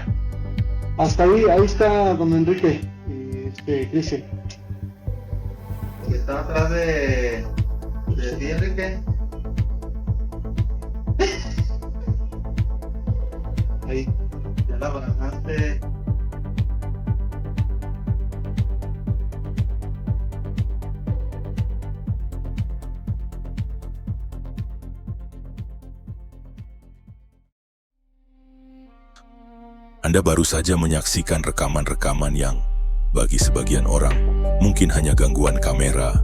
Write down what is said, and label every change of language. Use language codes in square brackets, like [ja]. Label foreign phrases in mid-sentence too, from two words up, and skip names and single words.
[es] Hasta ahí está don Enrique y Cristian. Está atrás de ti, Enrique. Ahí. Ya la bajaste. [id] Anda baru saja menyaksikan rekaman-rekaman yang, bagi sebagian orang, mungkin hanya gangguan kamera.